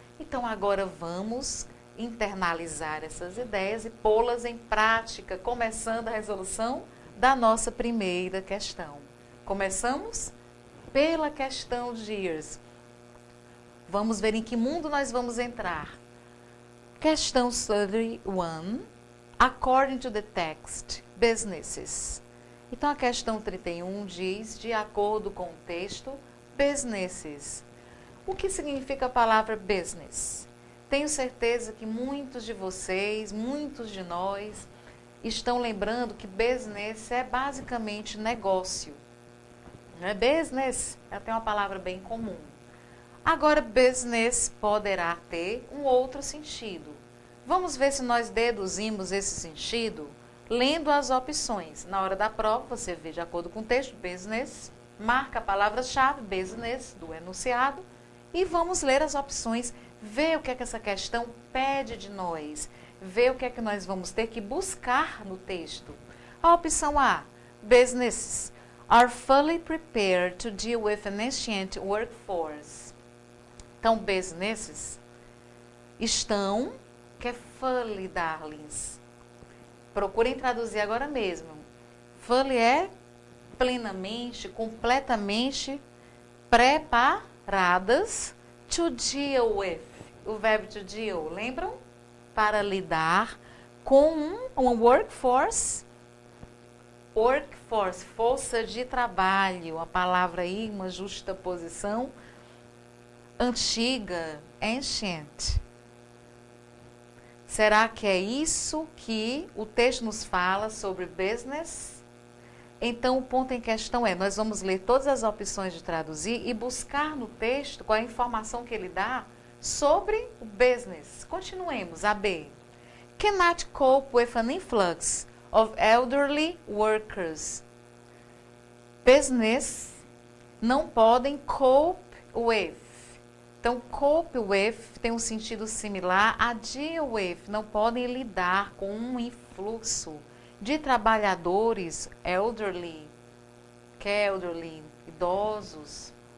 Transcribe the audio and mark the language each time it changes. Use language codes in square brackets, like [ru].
[pt] Então, agora vamos internalizar essas ideias e pô-las em prática, começando a resolução da nossa primeira questão. Começamos pela questão de years. Vamos ver em que mundo nós vamos entrar. Questão 31. [en] According to the text, businesses. [pt] Então, a questão 31 diz, de acordo com o texto, businesses. O que significa a palavra business? Tenho certeza que muitos de vocês, muitos de nós, estão lembrando que business é basicamente negócio. Não é business? É até uma palavra bem comum. Agora, business poderá ter um outro sentido. Vamos ver se nós deduzimos esse sentido lendo as opções. Na hora da prova, você vê de acordo com o texto, business, marca a palavra-chave, business, do enunciado, e vamos ler as opções, ver o que é que essa questão pede de nós, ver o que é que nós vamos ter que buscar no texto. [en] A opção A, businesses are fully prepared to deal with an ancient workforce. [pt] Então, businesses estão, que é fully, darlings. Procurem traduzir agora mesmo. Fully é plenamente, completamente preparadas [en] to deal with. [pt] O verbo to deal, lembram? Para lidar com um workforce. Workforce, força de trabalho. A palavra aí, uma justaposição antiga, ancient. Será que é isso que o texto nos fala sobre business? Então, o ponto em questão é, nós vamos ler todas as opções de traduzir e buscar no texto qual é a informação que ele dá sobre o business. Continuemos, a B. [en] Cannot cope with an influx of elderly workers. [pt] Business não podem [en] cope with. [pt] Então, cope with tem um sentido similar a deal with. Não podem lidar com um influxo de trabalhadores elderly, que é elderly, idosos.